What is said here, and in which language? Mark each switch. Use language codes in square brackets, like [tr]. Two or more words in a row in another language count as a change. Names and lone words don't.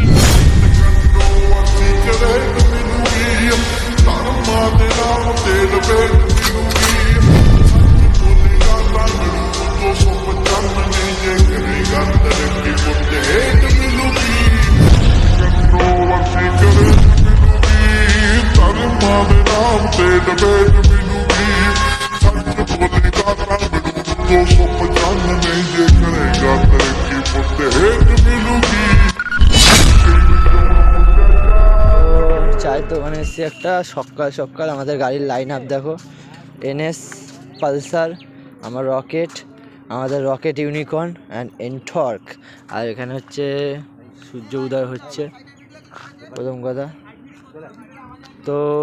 [pa] ਧਰਮਾਂ ਦੇ ਨਾਮ ਤੇ ਲਪੇਟ ਮਿਲੂਗੀ ਬੋਲੇਗਾ ਤਾਂ ਮਿਲੂ 295 ਨਹੀਂ ਜੇ ਕਰੇਗਾ ਤਰੱਕੀ ਪੁੱਤੇ ਹੇਠ ਮਿਲੂਗੀ ਕੰਨੋ ਵਰਤੀ ਕਰੇ ਮਿਲੂਗੀ ਧਰਮਾਂ ਦੇ ਨਾਮ ਤੇ ਲਪੇਟ ਮਿਲੂਗੀ ਸੱਚ ਬੋਲੇਗਾ ਤਾਂ ਮਿਲੂ 295 ਨਹੀਂ ਜੇ ਕਰੇਗਾ ਤਰੱਕੀ ਪੁੱਤੇ ਹੇਠ মিলুগি [bn] চায়ের দোকানে এসেছি একটা সকাল সকাল আমাদের গাড়ির [en] line up [bn] দেখো এনএস পালসার আমার রকেট আমাদের রকেট ইউনিকর্ন অ্যান্ড এনটর্ক আর এখানে হচ্ছে সূর্য উদয় হচ্ছে প্রথম কথা তো